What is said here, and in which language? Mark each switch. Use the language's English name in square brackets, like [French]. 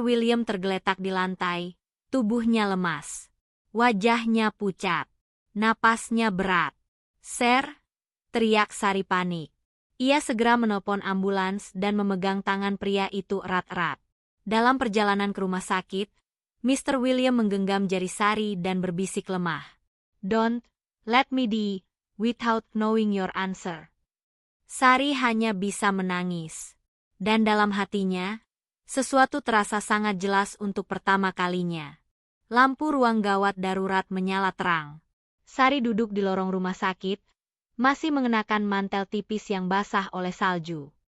[Indonesian] William tergeletak di lantai, tubuhnya lemas. Wajahnya pucat. Napasnya berat. Sir, teriak Sari panik. Ia segera menelpon ambulans dan memegang tangan pria itu erat-erat. Dalam perjalanan ke rumah sakit, Mr. William menggenggam jari Sari dan berbisik lemah. [English] Don't let me die without knowing your answer. [Indonesian] Sari hanya bisa menangis. Dan dalam hatinya, sesuatu terasa sangat jelas untuk pertama kalinya. Lampu ruang gawat darurat menyala terang. Sari duduk di lorong rumah sakit, masih mengenakan mantel tipis yang basah oleh salju.